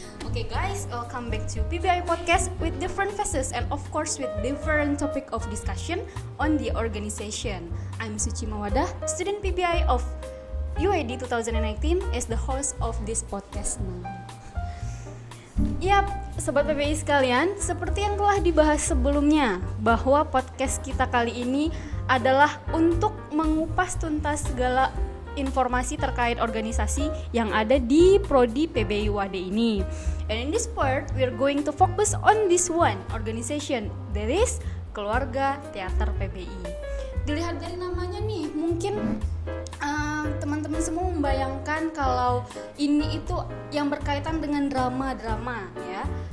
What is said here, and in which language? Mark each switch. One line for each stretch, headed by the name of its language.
English: Okay guys, welcome back to PBI Podcast with different faces and of course with different topic of discussion on the organization. I'm Suci Mawadah, student PBI of UID 2019 as the host of this podcast now.
Indonesian: Yap, Sobat PBI sekalian, seperti yang telah dibahas sebelumnya, bahwa podcast kita kali ini adalah untuk mengupas tuntas segala informasi terkait organisasi yang ada di Prodi PBI UAD ini.
English: And in this part, we're going to focus on this one organization, that is Keluarga Teater PBI.
Indonesian: Dilihat dari namanya nih, mungkin teman-teman semua membayangkan kalau ini itu yang berkaitan dengan drama-drama ya.